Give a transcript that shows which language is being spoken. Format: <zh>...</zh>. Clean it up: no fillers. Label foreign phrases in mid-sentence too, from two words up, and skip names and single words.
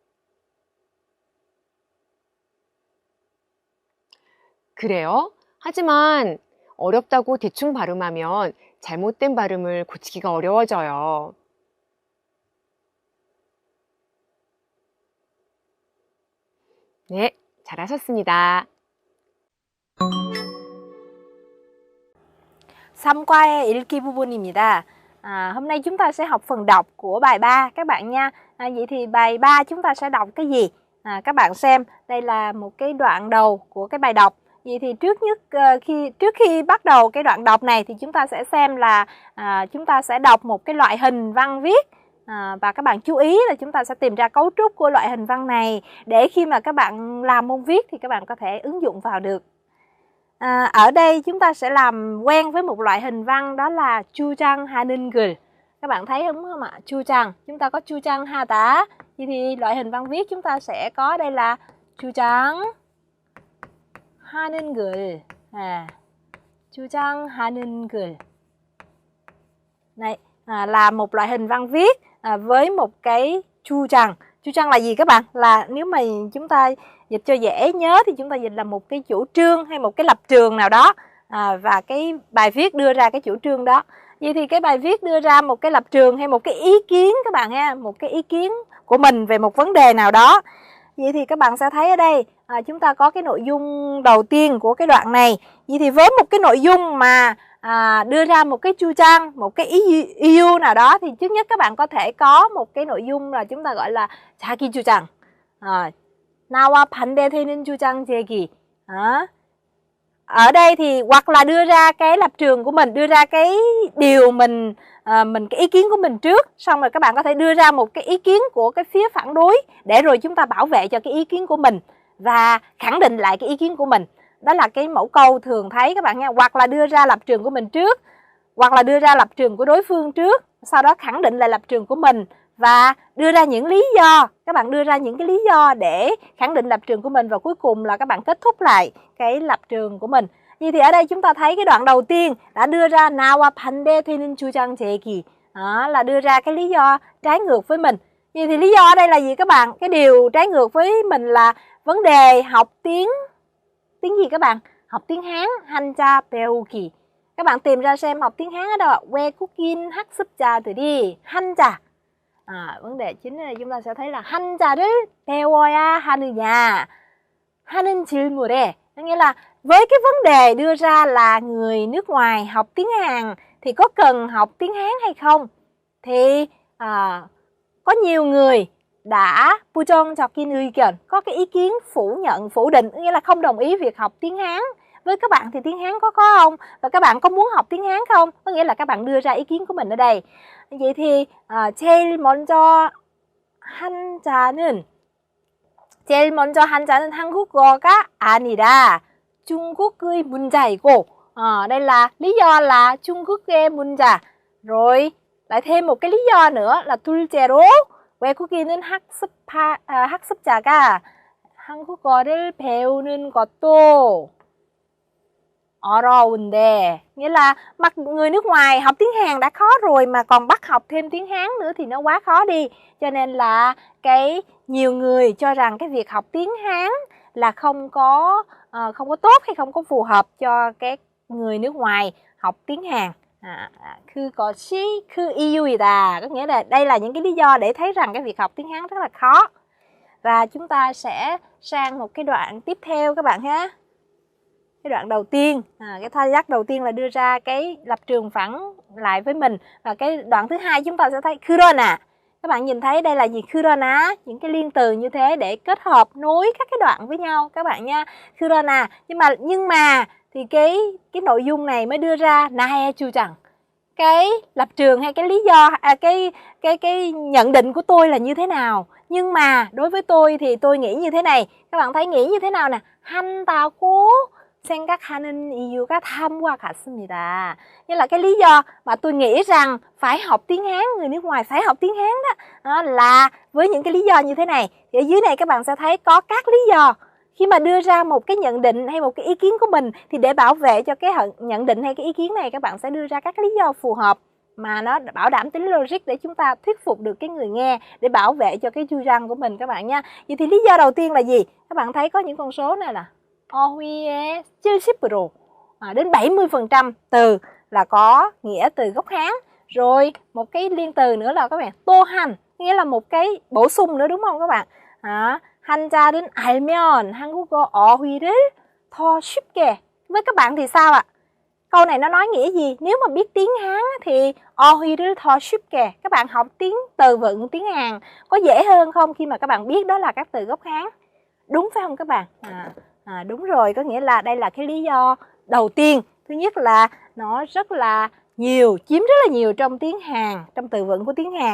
<ko>그래요? 하지만 어렵다고 대충 발음하면 잘못된 발음을 고치기가 어려워져요. 네, 잘하셨습니다.</ko> <vi>Xong qua</vi> <ko>읽기 부분입니다.</ko> <vi>Hôm nay chúng ta sẽ học phần đọc của bài 3 các bạn nha. Vậy thì bài 3 chúng ta sẽ đọc cái gì? Các bạn xem, đây là một cái đoạn đầu của cái bài đọc. Vậy thì trước khi bắt đầu cái đoạn đọc này thì chúng ta sẽ xem là chúng ta sẽ đọc một cái loại hình văn viết. Và các bạn chú ý là chúng ta sẽ tìm ra cấu trúc của loại hình văn này để khi mà các bạn làm môn viết thì các bạn có thể ứng dụng vào được. Ở đây chúng ta sẽ làm quen với một loại hình văn, đó là</vi> <ko>주장하는 글.</ko> <vi>Các bạn thấy đúng không ạ? 주장, chúng ta có 주장하다. Vậy thì loại hình văn viết chúng ta sẽ có đây là</vi> <ko>주장하는 글. 주장하는 글.</ko> <vi>Này, là một loại hình văn viết với một cái 주장. 주장 là gì các bạn? Là nếu mà chúng ta dịch cho dễ nhớ thì chúng ta dịch là một cái chủ trương hay một cái lập trường nào đó, và cái bài viết đưa ra cái chủ trương đó. Vậy thì cái bài viết đưa ra một cái lập trường hay một cái ý kiến các bạn ha, một cái ý kiến của mình về một vấn đề nào đó. Vậy thì các bạn sẽ thấy ở đây chúng ta có cái nội dung đầu tiên của cái đoạn này. Vậy thì với một cái nội dung mà đưa ra một cái chu trang, một cái ý nào đó thì trước nhất các bạn có thể có một cái nội dung là chúng ta gọi là</vi> <ko>자기 주장. 나와 반대되는 주장 제기.</ko> <vi>Ở đây thì hoặc là đưa ra cái lập trường của mình, đưa ra cái điều mình cái ý kiến của mình trước, xong rồi các bạn có thể đưa ra một cái ý kiến của cái phía phản đối để rồi chúng ta bảo vệ cho cái ý kiến của mình và khẳng định lại cái ý kiến của mình. Đó là cái mẫu câu thường thấy các bạn nha. Hoặc là đưa ra lập trường của mình trước, hoặc là đưa ra lập trường của đối phương trước, sau đó khẳng định lại lập trường của mình và đưa ra những lý do. Các bạn đưa ra những cái lý do để khẳng định lập trường của mình và cuối cùng là các bạn kết thúc lại cái lập trường của mình. Vậy thì ở đây chúng ta thấy cái đoạn đầu tiên đã đưa ra</vi> <ko>나와 반대되는 주장 제기,</ko> <vi>là đưa ra cái lý do trái ngược với mình. Vậy thì lý do ở đây là gì các bạn? Cái điều trái ngược với mình là vấn đề học tiếng gì các bạn? Học tiếng Hán,</vi> <ko>한자 배우기.</ko> <vi>Các bạn tìm ra xem học tiếng Hán ở đâu ạ?</vi> <ko>외국인 학습자들이 한자.</ko> <vi>Vấn đề chính là chúng ta sẽ thấy là</vi> <ko>한자를 배워야 하느냐 하는 질문에,</ko> <vi>nghĩa là với cái vấn đề đưa ra là người nước ngoài học tiếng Hàn thì có cần học tiếng Hán hay không, thì có nhiều người đã</vi> <ko>부정적인 의견,</ko> <vi>có cái ý kiến phủ nhận, phủ định, nghĩa là không đồng ý việc học tiếng Hán. Với các bạn thì tiếng Hán có không? Và các bạn có muốn học tiếng Hán không? Có nghĩa là các bạn đưa ra ý kiến của mình ở đây. Vậy thì</vi> <ko>제일 먼저 한자는 한국어가 아니라 중국의 문자이고,</ko> <vi>đây là lý do là</vi> <ko>중국의 문자.</ko> <vi>Rồi lại thêm một cái lý do nữa là</vi> <ko>둘째로 외국인은 학습자가 한국어를 배우는 것도 어려운데,</ko> <vi>nghĩa là mặc người nước ngoài học tiếng Hàn đã khó rồi mà còn bắt học thêm tiếng Hán nữa thì nó quá khó đi. Cho nên là nhiều người cho rằng cái việc học tiếng Hán là không có tốt hay không có phù hợp cho cái người nước ngoài học tiếng Hàn.</vi> <ko>그 이유이다,</ko> <vi>có nghĩa là đây là những cái lý do để thấy rằng cái việc học tiếng Hán rất là khó. Và chúng ta sẽ sang một cái đoạn tiếp theo các bạn ha. Cái đoạn đầu tiên, cái thao tác đầu tiên là đưa ra cái lập trường phản lại với mình. Và cái đoạn thứ hai chúng ta sẽ thấy 그러나. Các bạn nhìn thấy đây là gì? 그러나, những cái liên từ như thế để kết hợp nối các cái đoạn với nhau các bạn nha. 그러나, nhưng mà thì cái nội dung này mới đưa ra</vi> <ko>나의 주장.</ko> <vi>Cái lập trường hay cái lý do, cái nhận định của tôi là như thế nào. Nhưng mà đối với tôi thì tôi nghĩ như thế này. Các bạn thấy nghĩ như thế nào nè?</vi> <ko>한다고 생각하는 이유가 다음과 같습니다.</ko> <vi>Như là cái lý do mà tôi nghĩ rằng phải học tiếng Hán, người nước ngoài phải học tiếng Hán đó là với những cái lý do như thế này. Thì ở dưới này các bạn sẽ thấy có các lý do. Khi mà đưa ra một cái nhận định hay một cái ý kiến của mình thì để bảo vệ cho cái nhận định hay cái ý kiến này, các bạn sẽ đưa ra các lý do phù hợp mà nó bảo đảm tính logic để chúng ta thuyết phục được cái người nghe, để bảo vệ cho cái chu răng của mình các bạn nha. Vậy thì lý do đầu tiên là gì? Các bạn thấy có những con số này là 어휘의 70% đến 70% từ là có nghĩa từ gốc Hán. Rồi một cái liên từ nữa là các bạn 또한, nghĩa là một cái bổ sung nữa đúng không các bạn?</vi> <ko>한자를 알면 한국어 어휘를 더 쉽게.</ko> <vi>Với các bạn thì sao ạ? Câu này nó nói nghĩa gì? Nếu mà biết tiếng Hán thì</vi> <ko>어휘를 더 쉽게.</ko> <vi>Các bạn học tiếng từ vựng tiếng Hàn có dễ hơn không khi mà các bạn biết đó là các từ gốc Hán? Đúng phải không các bạn? Đúng rồi, có nghĩa là đây là cái lý do đầu tiên. Thứ nhất là nó rất là nhiều, chiếm rất là nhiều trong tiếng Hàn, trong từ vựng của tiếng Hàn.</vi>